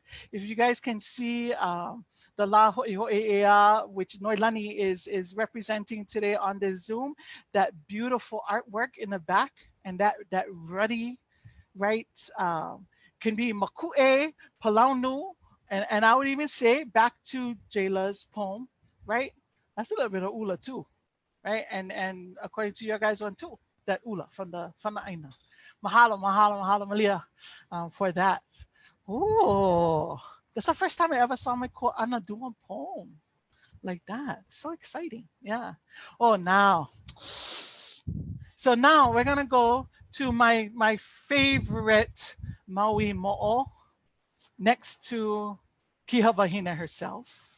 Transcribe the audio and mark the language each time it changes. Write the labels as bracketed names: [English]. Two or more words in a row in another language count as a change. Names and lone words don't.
[English] If you guys can see the Nā Hua Ea, which Noilani is representing today on this Zoom, that beautiful artwork in the back and that ruddy, right, can be [Hawaiian] maku'e, palaunu, [English] and I would even say back to Jayla's poem, right? That's a little bit of ula too, right? And according to your guys' one too, that ula from the ʻāina. [Hawaiian] Mahalo, mahalo, mahalo, Malia, [English] for that. Ooh, that's the first time I ever saw my ko'ana do a poem like that. So exciting, yeah. Oh, now. So now we're gonna go to my favorite Maui mo'o, next to Kihavahine herself.